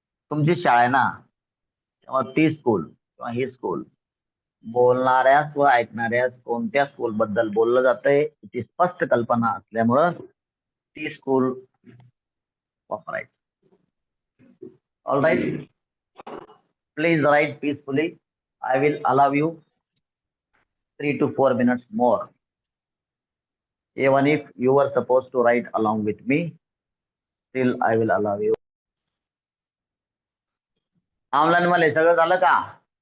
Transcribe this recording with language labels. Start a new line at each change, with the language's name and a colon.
Marathi: तुमची शाळा आहे ना किंवा ती स्कूल किंवा ही स्कूल. बोलणाऱ्यास व ऐकणाऱ्यास कोणत्या स्कूल बद्दल बोललं जातंय ती स्पष्ट कल्पना असल्यामुळं ती स्कूल वापरायची.
English: All right. Please write peacefully. I will allow you 3 to 4 minutes more. Even if you were supposed to write along with me, still I will allow you.
Marathi: Online मध्ये सगळं झालं का.